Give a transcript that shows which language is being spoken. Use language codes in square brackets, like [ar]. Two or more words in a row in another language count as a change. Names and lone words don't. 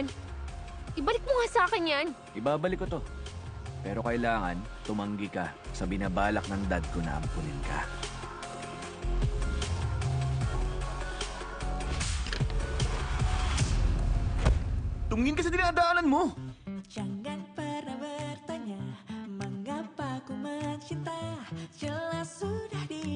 [tl] Ibalik mo nga sa akin yan. Ibabalik ko to. Pero kailangan, tumanggi ka sa binabalak ng dad ko na ampunin ka. Tumingin ka sa dinadaanan mo! [id] Jangan pernah bertanya mengapa ku mencinta. Jelas sudah di